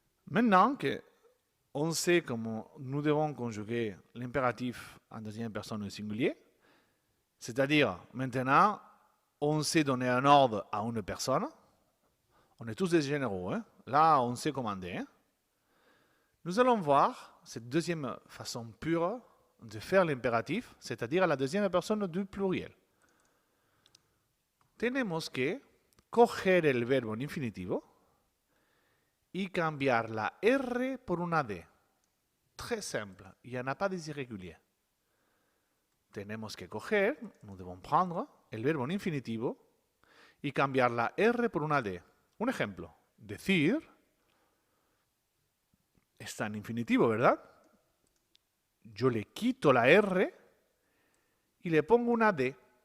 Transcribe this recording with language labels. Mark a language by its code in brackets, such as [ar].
[fr] Maintenant qu'on sait comment nous devons conjuguer l'impératif en deuxième personne au singulier, c'est-à-dire maintenant, on sait donner un ordre à une personne, on est tous des généraux, hein? Là on sait commander. Hein? Nous allons voir cette deuxième façon pure de faire l'impératif, c'est-à-dire la deuxième personne du pluriel. [es] Tenemos que coger el verbo en infinitivo y cambiar la R por una D. [fr] Très simple, il n'y en a pas des irréguliers. [es] Tenemos que coger, [fr] nous devons prendre [es] el verbo en infinitivo y cambiar la R por una D. Un ejemplo, decir está en infinitivo, ¿verdad? Yo le quito la R y le pongo una D.